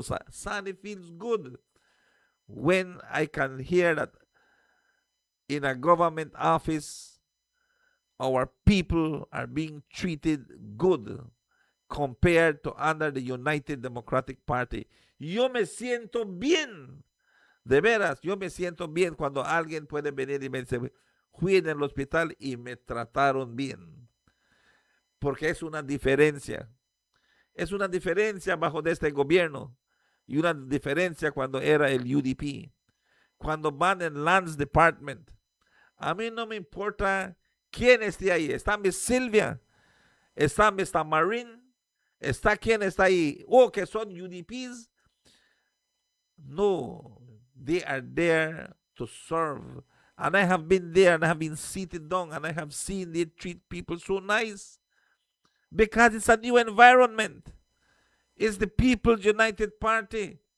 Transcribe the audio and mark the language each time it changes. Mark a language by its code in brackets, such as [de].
[en] Sani feels good when I can hear that in a government office, our people are being treated good compared to under the United Democratic Party. [es] Yo me siento bien. De veras, yo me siento bien cuando alguien puede venir y me dice, fui en el hospital y me trataron bien. Porque es una diferencia. Es una diferencia bajo de este gobierno y una diferencia cuando era el UDP. Cuando van en Lands Department, a mí no me importa quién esté ahí. Está Miss Silvia, está Mr. Marin, está quien está ahí. Que son UDPs. [en] No, they are there to serve. And I have been there and I have been seated down and I have seen they treat people so nice. Because it's a new environment. It's the People's United Party.